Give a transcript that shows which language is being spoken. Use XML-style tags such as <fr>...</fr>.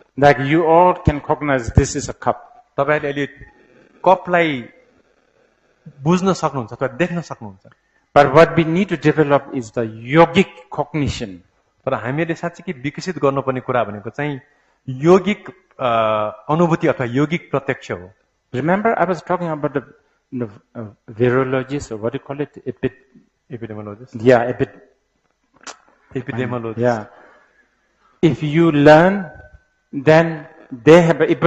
<en>Like you all can cognize this is a cup.</en> <ne>तपाईले अहिले कपलाई बुझ्न सक्नुहुन्छ अथवा देख्न सक्नुहुन्छ।</ne> <en>But what we need to develop is the yogic cognition.</en> <ne>तर हामीले साँच्चीकै विकसित गर्नुपर्ने कुरा भनेको चाहिँ योगिक अनुभूति अथवा योगिक प्रत्यक्ष हो।</ne> <en>Remember, I was talking about the virologist, or what do you call it? Epidemiologist. Yeah, epidemiologist. Yeah. If you learn, then they have</en>